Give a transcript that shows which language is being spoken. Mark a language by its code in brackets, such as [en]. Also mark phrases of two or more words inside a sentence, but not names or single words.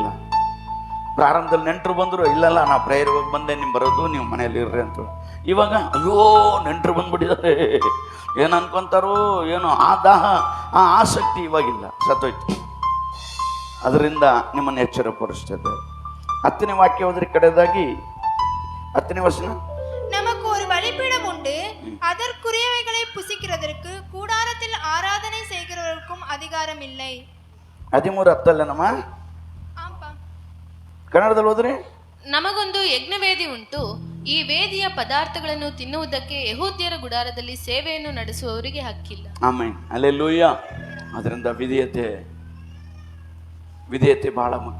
[kn] ಪ್ರಾರಂಭದಲ್ಲಿ ನೆಂಟರು ಬಂದರು, ಇಲ್ಲಲ್ಲ ನಾ ಪ್ರೇಯರ್ ಹೋಗಿ ಬಂದೆ, ನೀವು ಬರೋದು ನೀವು ಮನೇಲಿ ಇರ್ರಿ ಅಂತ. ಇವಾಗ ಅಯ್ಯೋ ನೆಂಟರು ಬಂದ್ಬಿಟ್ಟಿದ್ದಾರೆ, ಏನು ಅನ್ಕೊಂತಾರೋ ಏನೋ, ಆ ದಾಹ ಆ ಆಸಕ್ತಿ ಇವಾಗಿಲ್ಲ, ಸತ್ತೋಯ್ತು. ಅದರಿಂದ ನಿಮ್ಮನ್ನು ಎಚ್ಚರಪಡಿಸ್ತದೆ. 10ನೇ ವಾಕ್ಯ ಹೋದ್ರೆ ಕಡೆದಾಗಿ 10ನೇ ವಚನ. [ta] நமக்கு ஒரு பலிபீடம் உண்டு, அதற்குரியவைகளை புசிக்கிறதற்கு கூடாரத்தில் ஆராதனை செய்கிறவருக்கும் அதிகாரம் இல்லை. [kn] 13:10 ನಮ್ಮ ಕನ್ನಡದಲ್ಲಿ ಹೋದ್ರಿ. ನಮಗೊಂದು ಯಜ್ಞವೇದಿ ಉಂಟು. ಈ ವೇದಿಯ ಪದಾರ್ಥಗಳನ್ನು ತಿನ್ನುವುದಕ್ಕೆ ಯೆಹೂದ್ಯರ ಗುಡಾರದಲ್ಲಿ ಸೇವೆಯನ್ನು ನಡೆಸುವವರಿಗೆ ಹಕ್ಕಿಲ್ಲ. ಆಮೇನ್, ಹಲ್ಲೆಲೂಯಾ. ಅದರಿಂದ ವಿಧೇಯತೆ ಬಹಳ ಮುಖ್ಯ.